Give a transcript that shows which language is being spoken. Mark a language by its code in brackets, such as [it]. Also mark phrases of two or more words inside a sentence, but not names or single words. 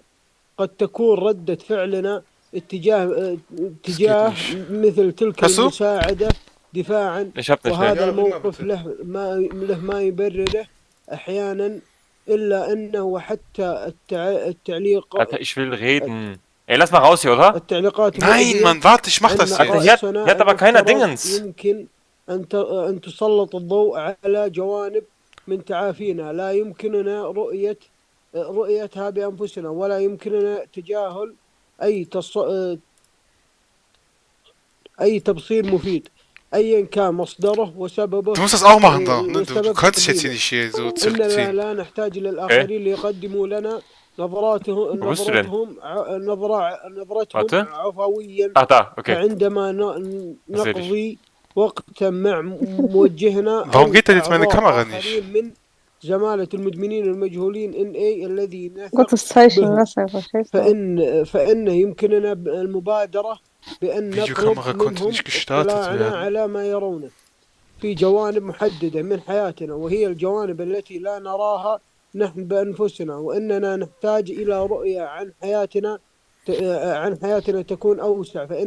[ar] قد تكون ردة فعلنا اتجاه مثل تلك المساعدة دفاعا، وهذا الموقف له ما يبرره أحيانا، إلا أنه حتى التعليق. [de] Alter, ich will reden. Ey, lass mal raus hier, oder? [ar] التعليقات. [de] Nein, Mann, warte, ich mach das jetzt. Alter, hier hat aber keiner Dingens. [ar] يمكن أن تسلط الضوء على جوانب من تعافينا لا يمكننا رؤيتها بأنفسنا، ولا يمكننا تجاهل أي تبصير مفيد أيا كان مصدره وسببه. [de] Du musst das auch machen da. Du kannst dich jetzt hier nicht hier so zurückziehen. [ar] إننا لا نحتاج للآخرين ليقدموا لنا نظرتهم عفويا. عندما نقضي وقتا مع موجهنا. [de] Warum geht denn jetzt meine Kamera nicht? [ar] من زمالة المدمنين المجهولين NA الذي فإن يمكننا المبادرة بأن نطلب منهم اطلاعنا على ما يرونه في جوانب محددة من حياتنا، وهي الجوانب التي لا نراها نحن بأنفسنا، وإننا نحتاج إلى رؤية عن حياتنا تكون أوسع.